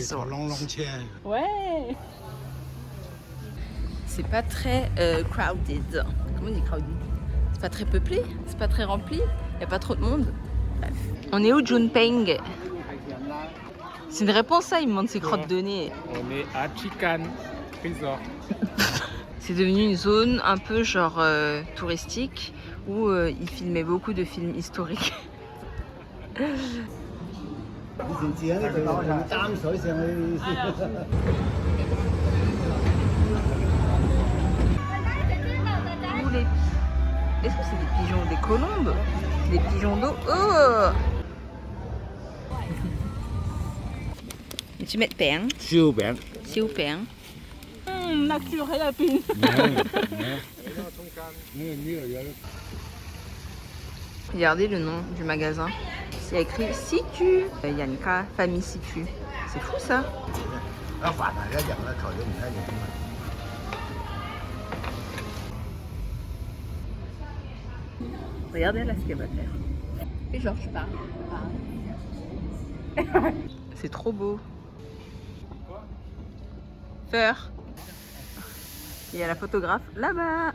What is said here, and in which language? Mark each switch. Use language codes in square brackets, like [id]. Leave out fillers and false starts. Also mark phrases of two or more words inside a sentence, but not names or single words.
[yue] Resort. 窿窿車。 [fr] Ouais. C'est pas très crowded. Comment on dit crowded? C'est pas très peuplé, c'est pas très rempli, y a pas trop de monde. Bref. On est où, Junpeng? C'est une réponse ça, il me demande ses crottes de nez. On est à Chicken Resort. C'est devenu une zone un peu genre touristique où ils filmaient beaucoup de films historiques. [yue] 以前住喺呢度用擔水上去。 [fr] Est-ce que c'est des pigeons, des colombes? Des pigeons d'eau? Oh! Et tu mets de pain? [yue] 燒餅。 [fr] Siu pain. naturel à peine. Regardez le nom du magasin. C'est écrit Situ. Yanka, famille Situ. C'est fou ça. [yue] 啊，凡係一樣啦，材料唔一樣嘛。 [fr] Regardez là ce qu'elle va faire. Et genre, je parle. C'est trop beau. Fleur. Il y a la photographe là-bas.